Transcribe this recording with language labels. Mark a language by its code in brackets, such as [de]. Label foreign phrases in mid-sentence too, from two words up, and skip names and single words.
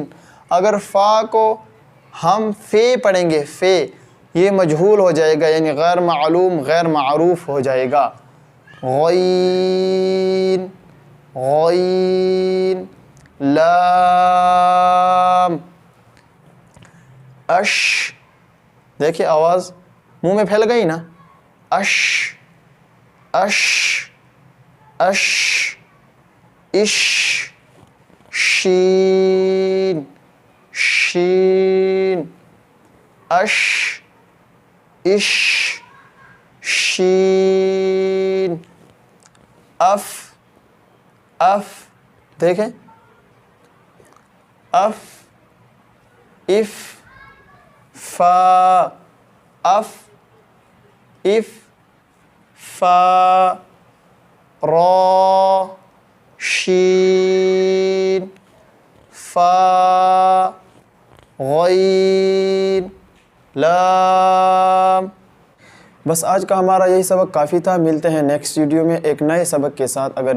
[ur] اگر فا کو ہم فے پڑھیں گے، فے، یہ مجہول ہو جائے گا یعنی غیر معلوم، غیر معروف ہو جائے گا، غین غین۔ لام، اش، دیکھیں آواز منہ میں پھیل گئی نا، اش اش اش۔ اش، شین شین، اش اش، شین۔ اف اف، دیکھیں اف، اف، فا، اف اف، فا، را، شین، فا، غین، لام۔ بس آج کا ہمارا یہی سبق کافی تھا۔ ملتے ہیں [en] next video [ur] میں ایک نئے سبق کے ساتھ۔